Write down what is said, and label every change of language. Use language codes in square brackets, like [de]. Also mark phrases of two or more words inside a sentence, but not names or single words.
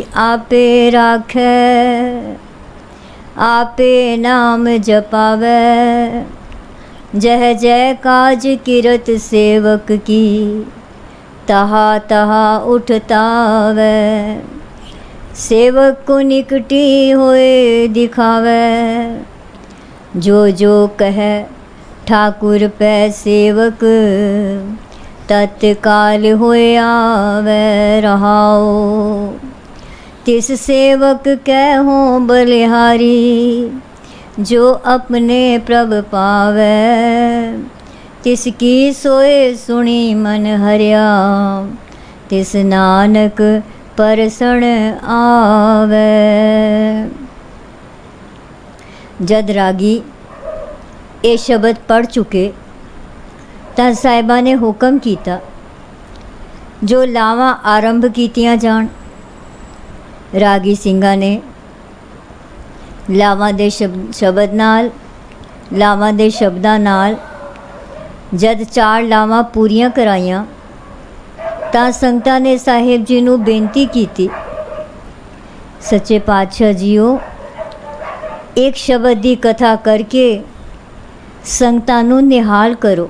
[pa] ਆਪੇ ਰਾਖੈ, ਆਪੇ ਨਾਮ ਜਪਾਵੈ, ਜਹ ਜੈ ਕਾਜ ਕਿਰਤ ਸੇਵਕ ਕੀ, ਤਹਾ ਤਹਾ ਉਠਤਾਵੈ, ਸੇਵਕ ਕੋ ਨਿਕਟੀ ਹੋਏ ਦਿਖਾਵੈ, ਜੋ ਜੋ ਕਹੇ ਠਾਕੁਰ ਪੈ ਸੇਵਕ, ਤਤਕਾਲ ਹੋਏ ਆਵੈ ਰਹਾਓ, ਤਿਸ ਸੇਵਕ ਕਹੋ ਬਲਿਹਾਰੀ, ਜੋ ਅਪਨੇ ਪ੍ਰਭ ਪਾਵੈ, ਤਿਸਕੀ ਸੋਏ ਸੁਣੀ ਮਨ ਹਰਿਆ, ਤਿਸ ਨਾਨਕ ਪਰਸਣ ਆਵੈ। ਜਦ ਰਾਗੀ ਯੇ ਸ਼ਬਦ ਪੜ੍ਹ ਚੁੱਕੇ ਤਾਂ ਸਾਹਿਬਾਂ ਨੇ ਹੁਕਮ ਕੀਤਾ ਜੋ ਲਾਵਾਂ ਆਰੰਭ ਕੀਤੀਆਂ ਜਾਣ। ਰਾਗੀ ਸਿੰਘਾਂ ਨੇ ਲਾਵਾਂ ਦੇ ਸ਼ਬਦਾਂ ਨਾਲ ਜਦ 4 ਲਾਵਾਂ ਪੂਰੀਆਂ ਕਰਾਈਆਂ ਤਾਂ ਸੰਗਤਾਂ ਨੇ ਸਾਹਿਬ ਜੀ ਨੂੰ ਬੇਨਤੀ ਕੀਤੀ, ਸੱਚੇ ਪਾਤਸ਼ਾਹ ਜੀਓ, ਇੱਕ ਸ਼ਬਦ ਦੀ ਕਥਾ ਕਰਕੇ ਸੰਗਤਾਂ ਨੂੰ ਨਿਹਾਲ ਕਰੋ।